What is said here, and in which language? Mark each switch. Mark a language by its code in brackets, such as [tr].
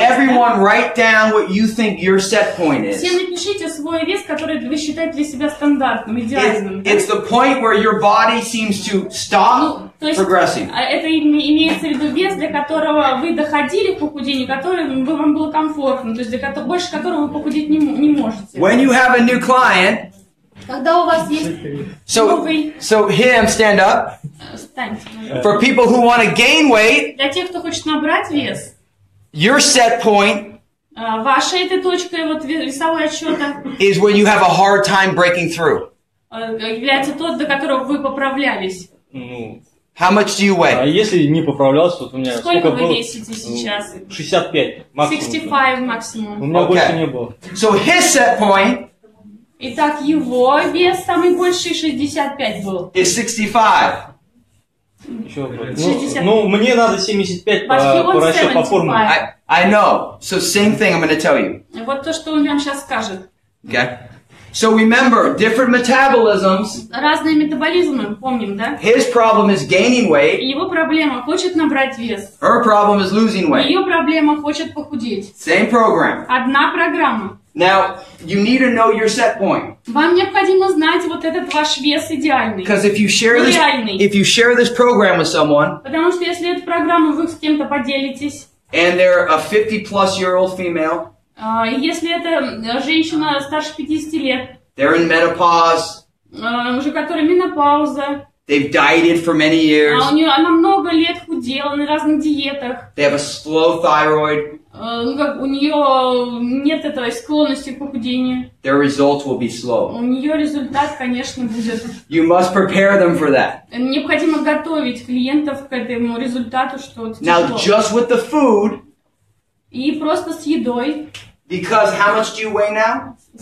[en] Everyone write down what you think your set point is. [ru] Все напишите свой вес, который вы считаете для себя стандартным, идеальным. [en] It's the point where your body seems to stop progressing. [ru] Это имеется в виду вес, для которого вы доходили к похудению, который вам было комфортно, то есть больше которого вы похудеть не можете. [en] When you have a new client, [ru] Когда у вас есть новый... [en] So him, stand up. [ru] Встаньте. [en] For people who want to gain weight, [ru] Для тех, кто хочет набрать вес, [en] your set point [ru] вашей этой точкой вот весовой отсчета [en] is where you have a hard time breaking through. [ru] Является тот, до которого вы поправлялись. [en] How much do you weigh? [ru] А если не поправлялся, вот у меня сколько вы было? весите сейчас? 65 максимум. 65 максимум. У меня больше не было. [en] So his set point [ru] Итак, его вес самый больший 65 был. [en] is 65. [ru] Ну, мне надо 75 по расчету по формуле. [en] I know. So same thing I'm going to tell you. [ru] Вот то, что он вам сейчас скажет. [en] Okay? So remember, different metabolisms. [ru] Разные метаболизмы, помним, да? [en] His problem is gaining weight. [ru] Его проблема хочет набрать вес. [en] Her problem is losing weight. [ru] Ее проблема хочет похудеть. [en] Same program. [ru] Одна программа. [en] Now, you need to know your set point. [ru] Вам необходимо знать вот этот ваш вес идеальный. [en] Because if you share this program with someone, [ru] потому что если эту программу вы с кем-то поделитесь, [en] and they're a 50-plus-year-old female, [ru] если это женщина старше 50 лет, [en] they're in menopause, [ru] уже которая менопауза, [en] they've dieted for many years, [ru] она много лет худела на разных диетах, [en] they have a slow thyroid, [ru] у нее нет этой склонности к похудению, [en] their results will be slow. [ru] у нее результат, конечно, будет. [en] You must prepare them for that. [ru] Необходимо готовить клиентов к этому результату, что [en] Now, just with the food, [ru] и просто с едой. [en] Because how much do you weigh now?